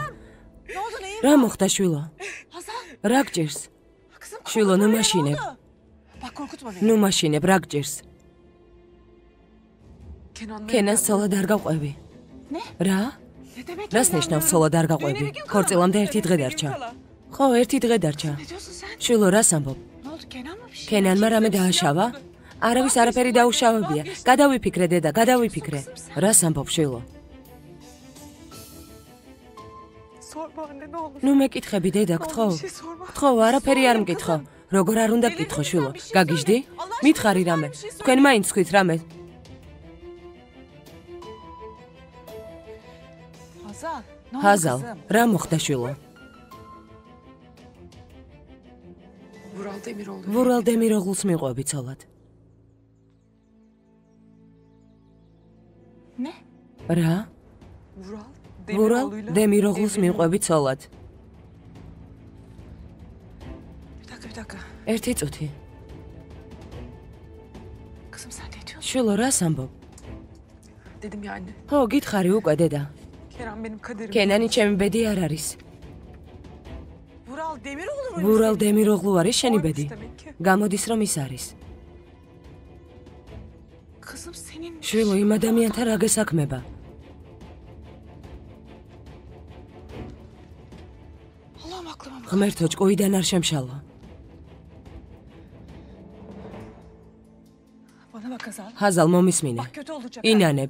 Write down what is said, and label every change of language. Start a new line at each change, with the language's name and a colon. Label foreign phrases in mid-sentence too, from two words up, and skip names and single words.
Georgian: რა მოხდა შვილო? რა გჭირს? შვილო, ნუ მაშინებ.
Turkish: Bak korkutma beni.
Georgian: ნუ მაშინებ, რა გჭირს?
Turkish: Kenan'la
Georgian: ქენას ცოლად არ გაყვები. რა?
Turkish: Ne demek?
Georgian: რას ნიშნავს ცოლად არ გაყვები? ქორწილამდე ერთი დღე დარჩა. ხო, ერთი დღე დარჩა.
Turkish: Ne diyorsun sen?
Georgian: შვილო, რას ამბობ?
Turkish: Ne oldu? Kenan mı bir şey?
Georgian: ქენანმა რამე დააშავა? არავის არაფერი დაუშავებია. გადავიფიქრე დედა, გადავიფიქრე. რას ამბობ შვილო?
Turkish: Sorma anne ne olur.
Georgian: ნუ მეკითხები დედა, გთხოვ.
Turkish: Bir şey sorma.
Georgian: გთხოვ, არაფერი არ მკითხო. როგორ არ უნდა გკითხო შვილო? გაგიჟდი? მითხარი რამე. თქვენ მაინც თქვით რამე.
Turkish: Hazal. Ne oldu
Georgian: ჰაზალ,
Turkish: kızım?
Georgian: რა მოხდა შვილო?
Turkish: Vural Demiroğlu.
Georgian: ვურალ დემიროღლუს მიყვები ცოლად.
Turkish: Ne?
Georgian: რა?
Turkish: Vural
Georgian: ვურალ
Turkish: Demiroğlu'yla
Georgian: დემიროღლუს
Turkish: evleniyor.
Georgian: მიყვები ცოლად.
Turkish: Bir dakika.
Georgian: ერთი წუთი.
Turkish: Kızım sen ne diyorsun?
Georgian: შვილო, რას ამბობ?
Turkish: Dedim ya anne.
Georgian: ხო, გითხარი უკვე დედა.
Turkish: Kenan benim kaderim.
Georgian: ქენანი ჩემი ბედი არ არის.
Turkish: Vural Demiroğlu mu?
Georgian: ვურალ დემიროღლუ არის შენი
Turkish: Oymuş
Georgian: ბედი.
Turkish: demek ki.
Georgian: გამოდის რომ ის არის.
Turkish: Kızım senin
Georgian: შვილო, იმ ადამიანთან რა გესაქმება? ღმერთო, ჭკუიდან არ შემშალო. ჰაზალ, მომისმინე. ინანებ.